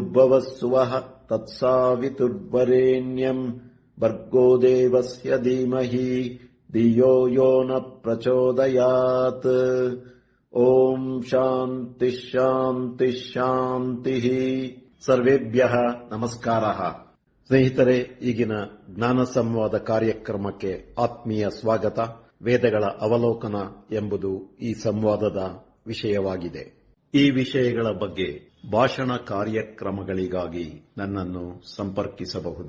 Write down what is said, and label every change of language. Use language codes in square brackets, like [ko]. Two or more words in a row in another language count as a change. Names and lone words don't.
[sa] भूर्भुवस्सुवः तत्सावितुर्वरेण्यम् भर्गो देवस्य धीमहि धियो यो न प्रचोदयात्। ಓಂ ಶಾಂತಿ ಶಾಂತಿ ಶಾಂತಿ. ಸರ್ವೇಭ್ಯಃ ನಮಸ್ಕಾರಃ. [kn] ಸ್ನೇಹಿತರೆ, ಈಗಿನ ಜ್ಞಾನ ಸಂವಾದ ಕಾರ್ಯಕ್ರಮಕ್ಕೆ ಆತ್ಮೀಯ ಸ್ವಾಗತ. ವೇದಗಳ ಅವಲೋಕನ ಎಂಬುದು ಈ ಸಂವಾದದ ವಿಷಯವಾಗಿದೆ. ಈ ವಿಷಯಗಳ ಬಗ್ಗೆ ಭಾಷಣ ಕಾರ್ಯಕ್ರಮಗಳಿಗಾಗಿ ನನ್ನನ್ನು ಸಂಪರ್ಕಿಸಬಹುದು.